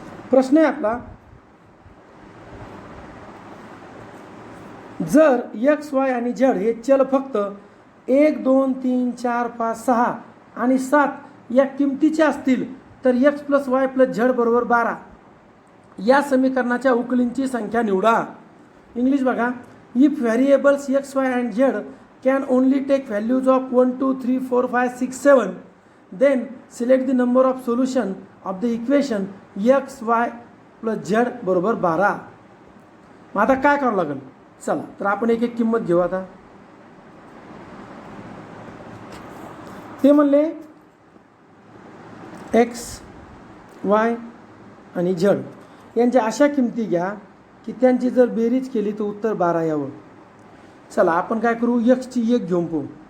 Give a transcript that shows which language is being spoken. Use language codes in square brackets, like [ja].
[mr] प्रश्न आहे आपला जर एक्स वाय आणि झेड हे चल फक्त 1 2 3 4 5 6 आणि 7 या किमतीचे असतील तर x + y + z बरोबर 12 या समीकरणाच्या उकलींची संख्या निवडा. इंग्लिश बघा. [en] if variables x y and z can only take values of 1 2 3 4 5 6 7 then select the number of solution of the equation x y + z [mr] बरोबर [en] 12. [mr] मग आता काय करावं लागेल? चला तर आपण एक एक किंमत घेऊ. आता ते म्हणले x y आणि z यांच्या अशा किमती घ्या की त्यांची जर बेरीज केली तर उत्तर 12 यावं. चला आपण काय करू? एक्सची 1 घेऊन पाहू.